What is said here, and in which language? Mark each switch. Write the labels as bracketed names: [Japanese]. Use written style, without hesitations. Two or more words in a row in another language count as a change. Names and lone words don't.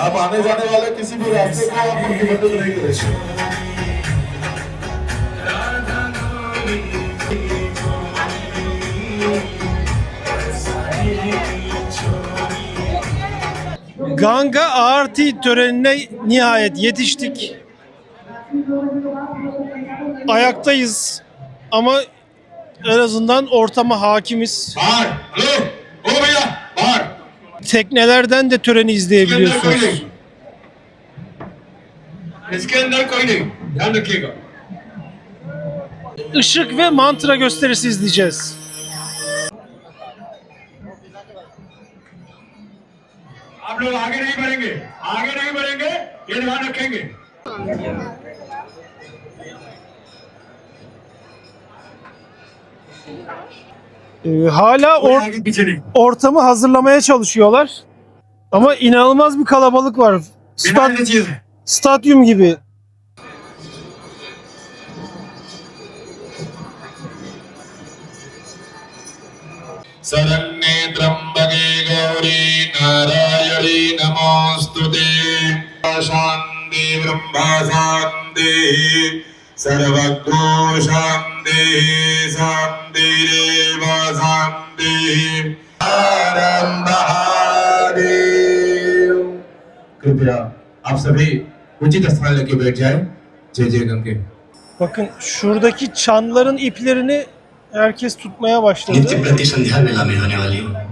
[Turkish] Ganga Aarti törenine nihayet yetiştik. Ayaktayız ama en azından ortama hakimiz. [Hindi] बाहर हेलो ओ भैया बाहर [Turkish] Teknelerden de töreni izleyebiliyorsunuz. [Hindi] इसके अंदर कोई नहीं ध्यान रखिएगा [Turkish] Işık ve mantra gösterisi izleyeceğiz. [Hindi] आप लोग आगे नहीं बढ़ेंगे आगे नहीं बढ़ेंगे ये ध्यान रखेंगे [Turkish] Hala [Hindi] आगे पीछे नहीं [Turkish] ortamı hazırlamaya çalışıyorlar. Ama inanılmaz bir kalabalık var. [Hindi] बिना ऐसी चीज है [Turkish] Stadyum gibi. [Sanskrit] शरण्ये त्र्यंबके गौरी नारायणी नमोस्तुते शांति ब्रह्म शांति सर्वज्ञो शांति शांतिरेव शांति [Hindi] महादेव कृपया आप सभी उचित स्थान लेके बैठ जाए जय जय गंगे [Turkish] Bakın şuradaki çanların iplerini herkes tutmaya başladı. [Hindi] नित्य प्रति संध्या मेला में होने वाली